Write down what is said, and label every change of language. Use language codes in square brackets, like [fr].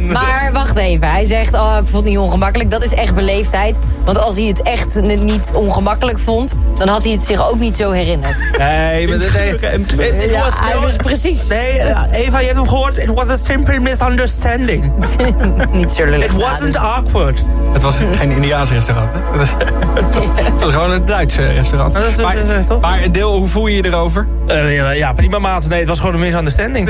[nl] Maar wacht even, hij zegt, oh, ik voel het niet ongemakkelijk. Dat is echt beleefdheid. Want als hij het echt niet ongemakkelijk vond, dan had hij het zich ook niet zo herinnerd. Nee, Eva, je hebt hem gehoord. [en] It was a simple misunderstanding. [nl] Niet zo lullig. [en] It wasn't awkward. [nl] Het was geen Indiaans restaurant, hè? Het was gewoon een Duits restaurant. Maar deel, hoe voel je je erover? Ja, prima maat. Nee, het was gewoon een misunderstanding.